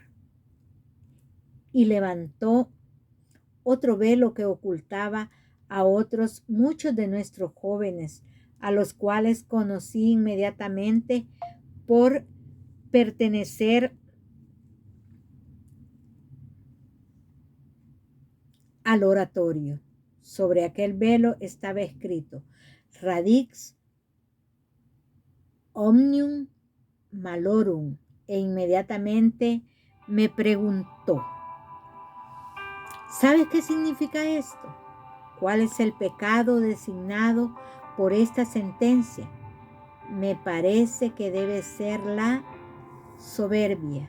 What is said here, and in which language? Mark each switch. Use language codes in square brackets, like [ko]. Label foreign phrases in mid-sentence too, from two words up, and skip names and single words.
[es] Y levantó otro velo que ocultaba a otros muchos de nuestros jóvenes, a los cuales conocí inmediatamente por pertenecer al oratorio. Sobre aquel velo estaba escrito: [la] Radix omnium malorum. [es] E inmediatamente me preguntó: ¿sabes qué significa esto? ¿Cuál es el pecado designado por esta sentencia? Me parece que debe ser la soberbia.